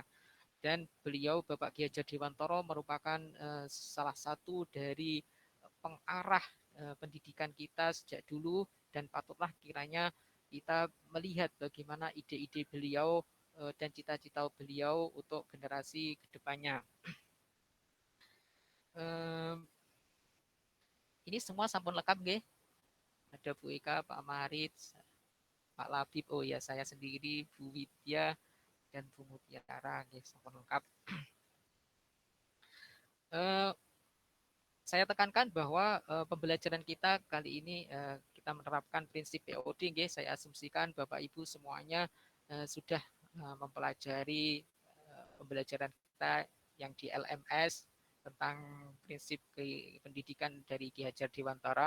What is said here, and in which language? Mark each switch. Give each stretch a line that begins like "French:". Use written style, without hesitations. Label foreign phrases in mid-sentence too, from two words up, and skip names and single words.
Indonesian: Dan beliau Bapak Ki Hajar Dewantara merupakan salah satu dari pengarah pendidikan kita sejak dulu, dan patutlah kiranya kita melihat bagaimana ide-ide beliau dan cita-cita beliau untuk generasi kedepannya. Ini semua
Balinese: sampun lengkap, nggih.
Indonesian: Ada Bu Eka, Pak Marit, Pak Labib, oh ya saya sendiri, Bu Widya dan Bu Mutiara,
Balinese: nggih, sampun lengkap.
Indonesian: Saya tekankan bahwa pembelajaran kita kali ini kita menerapkan prinsip POD, nggih. Saya asumsikan Bapak Ibu semuanya sudah mempelajari pembelajaran kita yang di LMS tentang prinsip pendidikan dari Ki Hajar Dewantara.